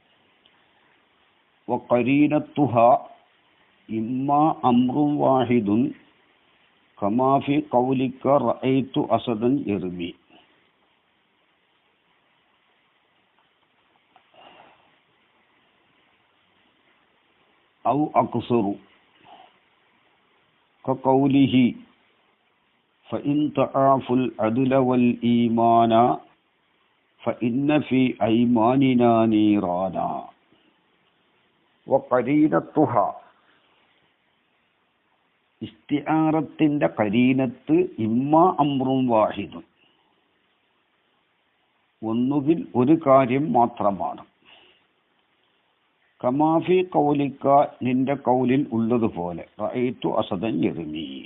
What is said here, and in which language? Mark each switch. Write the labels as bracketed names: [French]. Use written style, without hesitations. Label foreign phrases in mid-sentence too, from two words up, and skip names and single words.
[Arabic] وقرينتها إما أمر واحد كما في قولك رأيت أسدا يرمي أو أقصر كقوله فإن تعافوا العدل والإيمان فإن في أيماننا نيرانا وقرينتها [Malayalam] ഇസ്തിആറത്തിന്റെ കരീനത്ത് [Arabic] إما أمر واحد [Malayalam] ഒന്നുകിൽ ഒരു കാര്യം മാത്രമാണ്. [Arabic] كما في قولك [Malayalam] നിന്റെ കൗലിൽ ഉള്ളതുപോലെ [Arabic] رأيت أسدا يرمي.